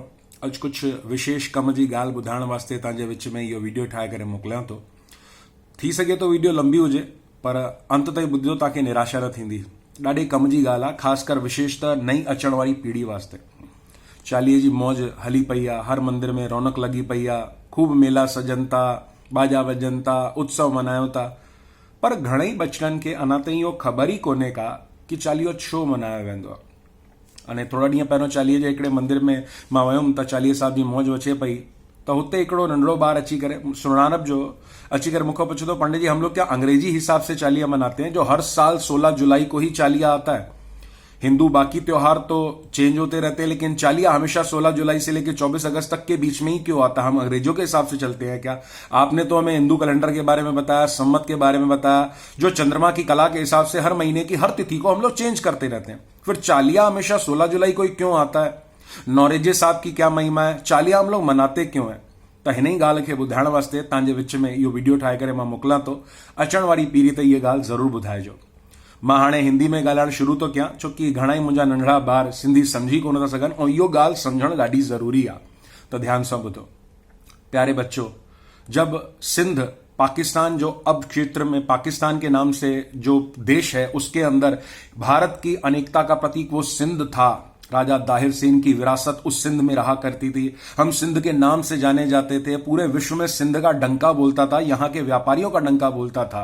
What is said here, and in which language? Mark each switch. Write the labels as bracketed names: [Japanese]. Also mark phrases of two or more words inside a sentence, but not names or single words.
[Sindhi] अज कुछ विशेष कम जी ॻाल्हि ॿुधाइण वास्ते तव्हांजे विच में इहो वीडियो ठाहे करे मोकिलियां थो। थी सघे तो वीडियो लंबी हुजे पर अंत ताईं ॿुधियो तव्हांखे निराशा न थींदी। ॾाढी कम जी ॻाल्हि आहे, ख़ासि कर विशेष त नई अचण वारी पीढ़ी वास्ते। चालीहे जी मौज हली पई आहे, हर मंदिर में रौनक लगी पई आहे, खूब मेला सजनि था, बाजा वॼनि था, उत्सव मल्हायूं था। पर घणेई बचड़नि खे अञा ताईं इहो ख़बर ई कोन्हे का कि चालीहो छो मल्हायो वेंदो आहे। अने थोड़ा ॾींहं पहिरियों चालीहे जे हिकिड़े मंदिर में मां वियुमि त चालीहे साहिब जी मौज अचे पई त हुते हिकिड़ो नंढड़ो ॿार अची करे सुञाणप जो अची करे मूंखां पुछे थो, [Hindi] पंडित जी हम लोग क्या अंग्रेजी हिसाब से चालीहा मनाते हैं जो हर साल 16 जुलाई को ही चालीहा आता है? हिंदू बाकी त्योहार तो चेंज होते रहते हैं लेकिन चालीहा हमेशा 16 जुलाई से लेकर 24 अगस्त तक के बीच में ही क्यों आता है? हम अंग्रेजों के हिसाब से चलते हैं क्या? आपने तो हमें हिंदू कैलेंडर के बारे में बताया, सम्मत के बारे में बताया, जो चंद्रमा की कला के हिसाब से हर महीने की हर तिथि को हम लोग चेंज करते रहते हैं। फिर चालीहा हमेशा 16 जुलाई को ही क्यों आता है? नौरेजे साहब की क्या महिमा है? चालीहा हम लोग मनाते क्यों है? [Sindhi] त हिन ई ॻाल्हि खे ॿुधाइण वास्ते तव्हांजे विच में इहो वीडियो ठाहे करे मां मोकिलियां थो। अचण वारी पीढ़ी त इहा ॻाल्हि ज़रूरु ॿुधाइजो। मां हाणे हिंदी में ॻाल्हाइण शुरू थो कयां छोकी घणाई मुंहिंजा नंढड़ा ॿार सिंधी समझी कोन था सघनि ऐं इहो ॻाल्हि सम्झणु ॾाढी ज़रूरी आहे। त ध्यान सां ॿुधो। [Hindi] प्यारे बच्चों, जब सिंध पाकिस्तान जो अब क्षेत्र में पाकिस्तान के नाम से जो देश है उसके अंदर भारत की अनेकता का प्रतीक वो सिंध था। राजा दाहिर सेन की विरासत उस सिंध में रहा करती थी। हम सिंध के नाम से जाने जाते थे। पूरे विश्व में सिंध का डंका बोलता था, यहाँ के व्यापारियों का डंका बोलता था।